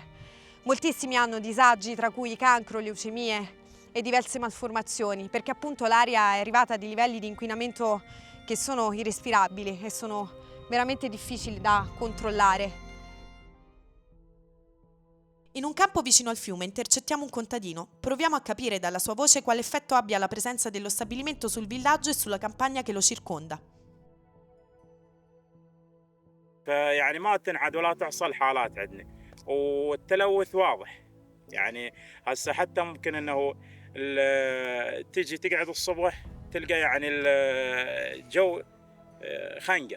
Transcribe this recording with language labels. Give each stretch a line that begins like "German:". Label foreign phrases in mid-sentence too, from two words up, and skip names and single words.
Italian: Moltissimi hanno disagi, tra cui cancro, leucemie e diverse malformazioni, perché appunto l'aria è arrivata a dei livelli di inquinamento che sono irrespirabili e sono veramente difficili da controllare. In un campo vicino al fiume intercettiamo un contadino. Proviamo a capire dalla sua voce quale effetto abbia la presenza dello stabilimento sul villaggio e sulla campagna che lo circonda.
Arabic: فيعني ما تنعد ولا تحصل حالات عندنا والتلوث واضح. يعني هسه حتى ممكن انه تجي تقعد الصبح تلقى يعني الجو خنقه.